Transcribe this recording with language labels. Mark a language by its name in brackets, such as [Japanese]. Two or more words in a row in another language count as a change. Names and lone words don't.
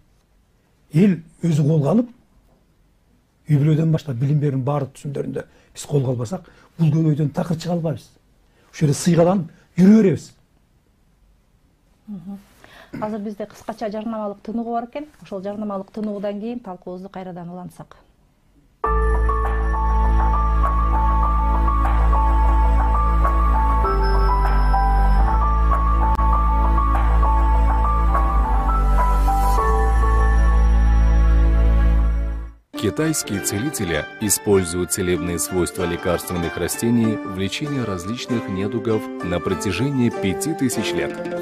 [Kyrgyz] Эл өзү колго алып, үй бүлөдөн баштап билим берүүнүн баардык түсүмдөрүндө биз колго албасак, бул көбөйдөн такыр чыга албайбыз. Ошол жерде сыйгаланып жүрө беребиз. Азыр бизде кыскача жарнамалык тынугу бар экен. Ошол жарнамалык тынугудан кийин талкуубузду кайрадан улантсак. [Russian] Китайские целители используют целебные свойства лекарственных растений в лечении различных недугов на протяжении 5000 лет.